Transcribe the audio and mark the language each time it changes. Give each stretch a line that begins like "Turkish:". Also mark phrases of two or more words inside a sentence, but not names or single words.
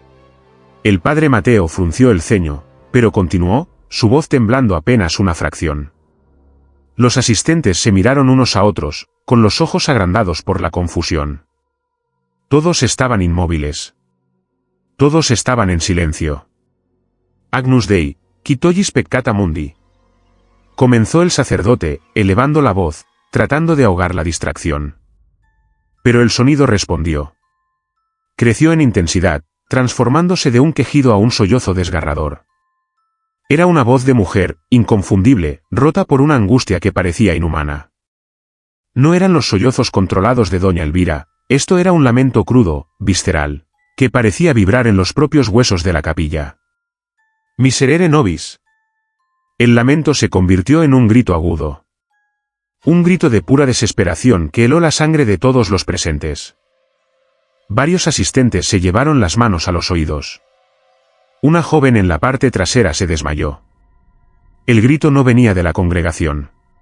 Spanish: El padre Mateo frunció el ceño, pero continuó, su voz temblando apenas una fracción. Los asistentes se miraron unos a otros, con los ojos agrandados por la confusión. Todos estaban inmóviles. Todos estaban en silencio.
Latin: Agnus Dei, qui tollis peccata mundi.
Spanish: Comenzó el sacerdote, elevando la voz, tratando de ahogar la distracción. Pero el sonido respondió. Creció en intensidad, transformándose de un quejido a un sollozo desgarrador. Era una voz de mujer, inconfundible, rota por una angustia que parecía inhumana. No eran los sollozos controlados de doña Elvira, esto era un lamento crudo, visceral, que parecía vibrar en los propios huesos de la capilla.
Latin: Miserere nobis.
Spanish: El lamento se convirtió en un grito agudo. Un grito de pura desesperación que heló la sangre de todos los presentes. Varios asistentes se llevaron las manos a los oídos. Una joven en la parte trasera se desmayó. El grito no venía de la congregación.